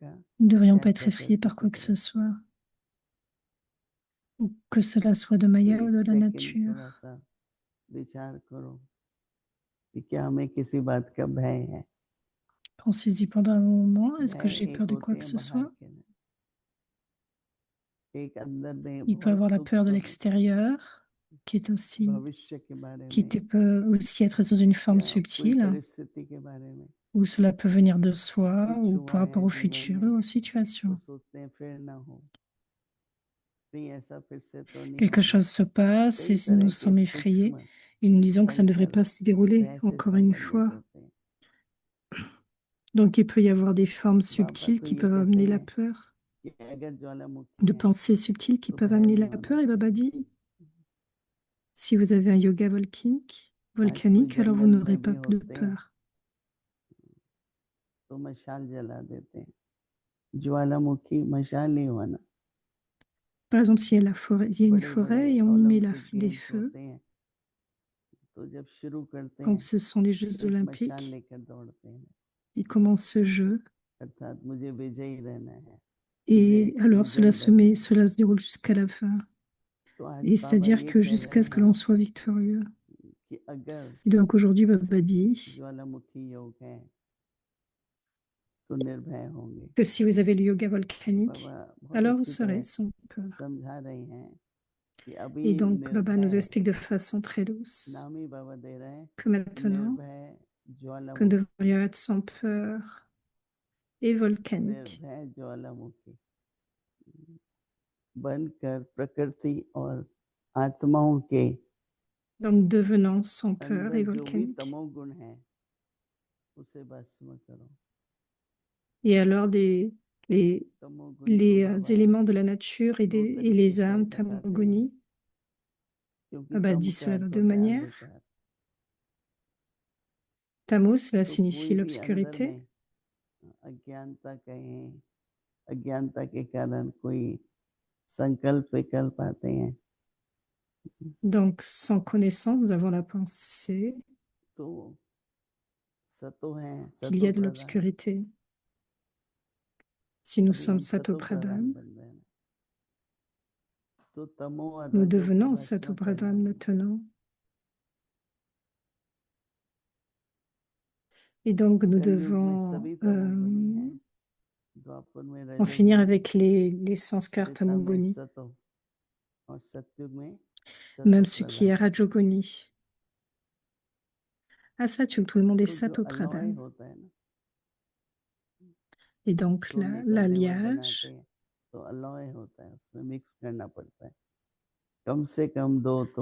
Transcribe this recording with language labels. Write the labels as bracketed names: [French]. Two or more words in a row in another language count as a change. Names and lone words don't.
[French] Nous ne devrions [Hindi] चाहे [French] pas être effrayés [Hindi] प्रकृति [French] par quoi [Hindi] की [French] que ce [Hindi] तरफ [French] soit, ou que cela soit de [Hindi] तो [French] Maya ou [Hindi] एक [French] de la [Hindi] सेकंड [French] nature. [Hindi] थोड़ा सा विचार करो कि क्या हमें किसी बात का भय है। [French] Pensez-y pendant un moment. Est-ce que [Hindi] भय [French] j'ai [Hindi] एक [French] peur de quoi [Hindi] होते [French] que [Hindi] हैं [French] ce [Hindi] बाहर [French] soit? [Hindi] के नहीं, एक अंदर में [French] Il peut [Hindi] बहुत [French] avoir la peur de [Hindi] सूक्ष्म [French] l'extérieur, qui est aussi, [Hindi] भविष्य के बारे [French] qui [Hindi] में [French] peut aussi être sous une forme [Hindi] या कोई [French] subtile, [Hindi] परिस्थिति के बारे में, [French] ou cela peut venir de soi, [Hindi] कुछ [French] ou [Hindi] हुआ [French] par rapport [Hindi] है [French] au [Hindi] जीवन [French] futur, [Hindi] में [French] ou aux [Hindi] तो [French] situations. [Hindi] सोचते हैं फिर ना हो, कहीं ऐसा फिर से तो नहीं [French] Quelque [Hindi] हो जाए। [French] chose se passe [Hindi] कई [French] et nous [Hindi] तरह के [French] sommes effrayés [Hindi] सूक्ष्म [French] et nous disons que ça ne devrait [Hindi] संकल्प [French] pas se dérouler [Hindi] भय से [French] encore une [Hindi] संबंधित [French] fois. [Hindi] होते हैं। [French] Donc il peut y avoir des formes [Hindi] बाबा [French] subtiles [Hindi] तो [French] qui [Hindi] ये [French] peuvent [Hindi] कहते [French] amener la [Hindi] हैं [French] peur, [Hindi] कि अगर ज्वालामुखी [French] de [Hindi] है [French] pensées subtiles qui [Hindi] तो [French] peuvent [Hindi] भय [French] amener [Hindi] नहीं [French] la [Hindi] होना [French] peur. Et Baba [Hindi] चाहिए। [French] dit, si vous avez un yoga [Hindi] आज कोई [French] volcanique, alors vous [Hindi] जंगल [French] n'aurez [Hindi] में भी [French] pas de [Hindi] होते हैं [French] peur. [Hindi] तो मशाल जला देते हैं, ज्वालामुखी मशाल नहीं होना। [French] Par exemple, s'il y a la forêt, il y a une [Hindi] बड़े बड़े [French] forêt et on y met [Hindi] ओलंपिक [French] des [Hindi] गेम्स [French] feux, [Hindi] होते हैं तो जब शुरू करते [French] quand [Hindi] हैं [French] ce sont les [Hindi] तो [French] Jeux [Hindi] एक मशाल [French] olympiques, [Hindi] लेकर दौड़ते हैं, [French] ils commencent ce jeu. [Hindi] अर्थात मुझे विजयी रहना है, मुझे [French] Et alors [Hindi] विजयी बनना है। [French] cela se déroule jusqu'à la fin. [Hindi] तो आज [French] Et [Hindi] बाबा [French] c'est-à-dire [Hindi] ये [French] que [Hindi] कह [French] jusqu'à [Hindi] रहे [French] ce que l'on [Hindi] हैं [French] soit victorieux. [Hindi] कि अगर [French] Et donc aujourd'hui, Baba dit [Hindi] ज्वालामुखी योग है तो निर्भय होंगे। [French] que si vous avez le yoga [Hindi] तो [French] volcanique, [Hindi] बाबा बहुत [French] alors vous [Hindi] अच्छी [French] serez [Hindi] तरह [French] sans peur. [Hindi] समझा रहे हैं कि [French] Et [Hindi] अभी [French] donc Baba nous [Hindi] निर्भय, [French] explique de façon très douce [Hindi] नाम ही बाबा दे रहे हैं [French] que maintenant, [Hindi] निर्भय [French] que nous [Hindi] ज्वालामुखी, [French] devrions être sans peur et volcanique. [Hindi] निर्भय ज्वालामुखी बनकर प्रकृति और आत्माओं के [French] Donc devenant sans peur [Hindi] अंदर [French] et [Hindi] जो भी [French] volcanique. [Hindi] तमोगुण है उसे भस्म करो। [French] Et alors [Hindi] तमोगुण को [French] les [Hindi] बाबा [French] éléments de la nature et, [Hindi] दो [French] et [Hindi] तरीके [French] les [Hindi] से [French] âmes [Hindi] बताते हैं, [French] tamogoni, [Hindi] क्योंकि [French] Baba [Hindi] तम [French] dit [Hindi] का [French] cela de [Hindi] अर्थ [French] deux [Hindi] होता है [French] manières. [Hindi] अंधकार। [French] Tamus, cela [Hindi] तो [French] signifie [Hindi] कोई भी अंदर [French] l'obscurité. [Hindi] में अज्ञानता कहें, अज्ञानता के कारण कोई संकल्प विकल्प आते हैं [French] Donc sans connaissance, nous avons la pensée [Hindi] तो सतो हैं, [French] qu'il y [Hindi] सतो [French] a de [Hindi] प्रधान। [French] l'obscurité. Si nous [Hindi] अभी [French] sommes [Hindi] हम सतो प्रधान [French] satopradhan, [Hindi] बन रहे हैं, तो तमो और [French] nous [Hindi] रजो को [French] devenons [Hindi] भस्म करना [French] satopradhan [Hindi] है। [French] maintenant. Et donc nous [Hindi] कलयुग में [French] devons [Hindi] सभी तमोगुणी हैं, द्वापर में [French] en finir [Hindi] रजोगुणी, [French] avec les sanskars [Hindi] त्रेता में [French] tamogoni, [Hindi] सतो और सतयुग में सतो [French] même ce qui est [Hindi] प्रधान। [French] rajogoni. À Satyug, tout le monde est [Hindi] तो जो अलॉय [French] satopradhan. [Hindi] होता है ना, [French] Et donc [Hindi] सोने का जेवर बनाते [French] l'alliage, [Hindi] हैं तो अलॉय होता है, उसमें मिक्स करना पड़ता है, कम से कम 2 तो